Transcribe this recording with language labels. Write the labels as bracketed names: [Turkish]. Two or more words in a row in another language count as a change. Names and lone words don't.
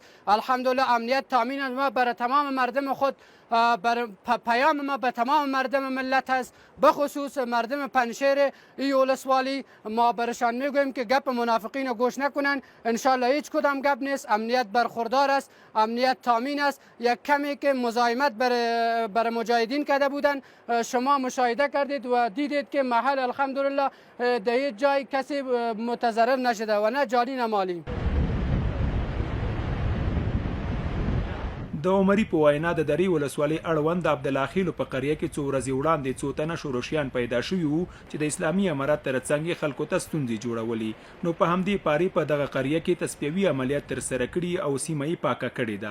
[Persian] الحمدلله امنیت تامین است. ما برای تمام مردم خود پیام ما به تمام مردم ملت است، به خصوص مردم پنجشیر این ولسوالی ما برشان میگوییم که گپ منافقین رو گوش نکنن. انشالله هیچ کدام گپ نیست. امنیت برخوردار است، امنیت تامین است. یک کمی که مزاحمت بر مجاهدین کرده بودن شما مشاهده کردید و دیدید که محل الحمدلله در هیچ جای کسی متضرر نشده و نه جانی نه مالی. [Pashto] د عمري په وینا د درې ولسوالۍ اړوند د عبدالخیلو په قریه کې څو ورځې وړاندې څو تنه شورشیان پیدا شوي وو چې د اسلامي امارت ترڅنګ یې خلکو ته ستونزې جوړولې. نو په همدې پارې په دغه قریه کې تصفیوي عملیات ترسره کړي او سیمه یې پاکه کړې ده.